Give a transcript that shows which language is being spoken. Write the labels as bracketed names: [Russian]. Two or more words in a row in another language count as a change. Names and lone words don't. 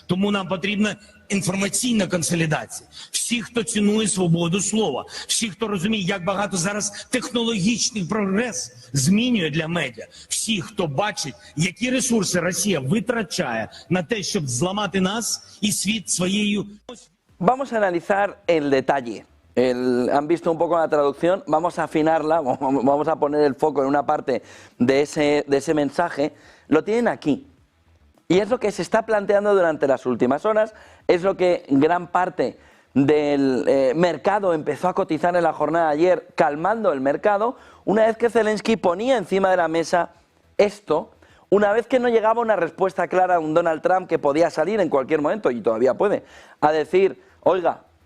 [Ukrainian] Тому нам потрібна інформаційна консолідація. Всі, хто цінує свободу слова, всі, хто розуміє, як багато зараз технологічний прогрес змінює для медіа, всі, хто бачить, які ресурси Росія витрачає на те, щоб зламати нас і світ своєю... [Spanish] Vamos a analizar el detalle. Han visto un poco la traducción, vamos a afinarla, vamos a poner el foco en una parte de ese mensaje. Lo tienen aquí. Y es lo que se está planteando durante las últimas horas, es lo que gran parte del mercado empezó a cotizar en la jornada de ayer, calmando el mercado, una vez que Zelensky ponía encima de la mesa esto, una vez que no llegaba una respuesta clara a un Donald Trump que podía salir en cualquier momento, y todavía puede, a decir, oiga,